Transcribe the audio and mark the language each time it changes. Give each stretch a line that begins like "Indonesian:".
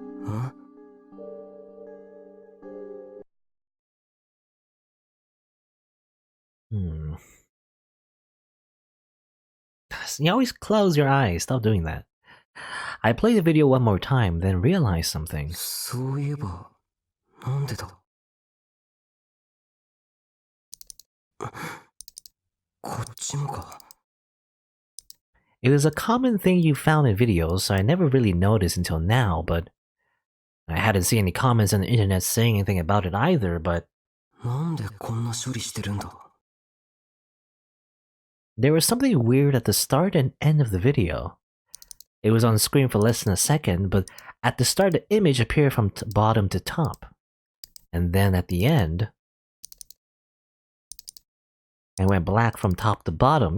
English: Huh? You always close your eyes. Stop doing that. I played the video one more time, then realized something.
Japanese: そういえば、なんでだこっちもか。
English: It was a common thing you found in videos, so I never really noticed until now, but I hadn't seen any comments on the internet saying anything about it either, but
Japanese: なんでこんな処理してるんだ
English: there was something weird at the start and end of the video. It was on screen for less than a second, but at the start the image appeared from bottom to top. And then at the end, it went black from top to bottom.